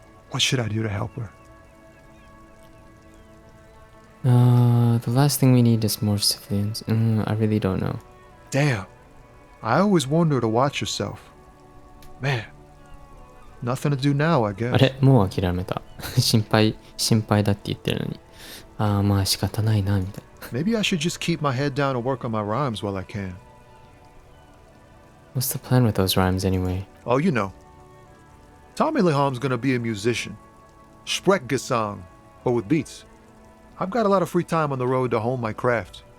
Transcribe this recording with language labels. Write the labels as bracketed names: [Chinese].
[English] What should I do to help her? The last thing we need is more civilians. I really don't know. Damn. I always wonder to watch yourself. Man. Nothing to do now, I guess. [Japanese] あれもう諦めた。心配だって言ってるのに。まあ仕方ないな、みたいな。 [English] Maybe I should just keep my head down and work on my rhymes while I can. What's the plan with those rhymes anyway? Oh, you know. Tommy Leham's gonna be a musician. Sprechgesang, but with beats. I've got a lot of free time on the road to hone my craft.